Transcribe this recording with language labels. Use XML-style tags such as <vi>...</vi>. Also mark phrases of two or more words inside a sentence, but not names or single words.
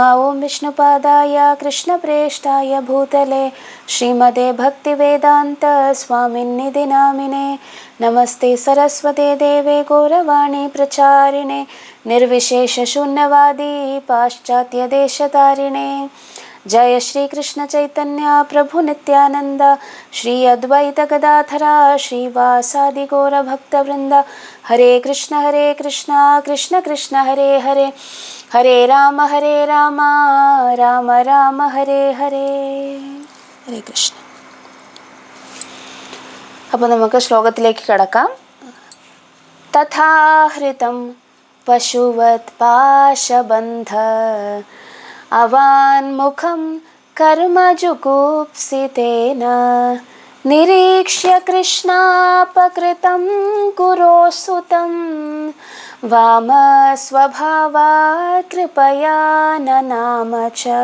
<sa>ഓം വിഷ്ണുപാദായ കൃഷ്ണപ്രേഷ്ഠായ ഭൂതലേ ശ്രീമതേ ഭക്തിവേദാന്ത സ്വാമിന്നിധി നാമിനെ. നമസ്തേ സരസ്വതേ ദേവേ ഗൗരവാണി പ്രചാരിണേ നിർവിശേഷ ശൂന്യവാദി പാശ്ചാത്യ ദേശതാരിണേ. जय श्री कृष्ण चैतन्य प्रभु नित्यानंद श्री अद्वैत गदाधरा श्रीवासादि गौर भक्तवृंद. हरे कृष्ण कृष्ण कृष्ण हरे हरे हरे राम राम राम हरे हरे. ഹരേ കൃഷ്ണ.</sa> <ml>അപ്പോൾ നമുക്ക് ശ്ലോകത്തിലേക്ക് കടക്കാം.</ml> <sa>തഥാഹൃതം പശുവത് പാശബന്ധ അവാൻമുഖം കർമ്മജുഗുപ്സിതേന നിരീക്ഷ്യ കൃഷ്ണാപകൃതം ഗുരോസുതം വാമസ്വഭാവാത് കൃപയാ നനാമ ച.</sa>